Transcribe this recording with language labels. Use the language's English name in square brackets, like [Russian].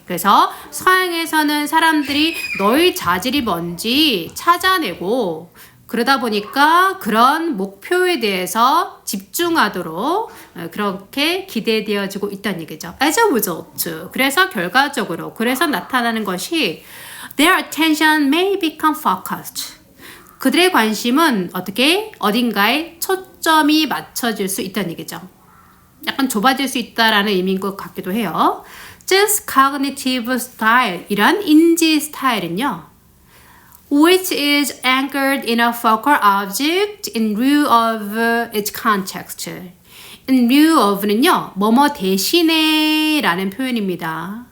[Korean] 그래서 서양에서는 사람들이 너의 자질이 뭔지 찾아내고 그러다 보니까 그런 목표에 대해서 집중하도록 그렇게 기대되어지고 있다는 얘기죠. [English] As a result, [Korean] 그래서 결과적으로, 그래서 나타나는 것이 [English] their attention may become focused. [Korean] 그들의 관심은 어딘가에 초점이 맞춰질 수 있다는 얘기죠. 약간 좁아질 수 있다라는 의미인 것 같기도 해요. [English] This cognitive style, [Korean] 이런 인지 스타일은요, [English] which is anchored in a focal object in lieu of its context. [Korean] in lieu of는요, 뭐뭐 대신에 라는 표현입니다.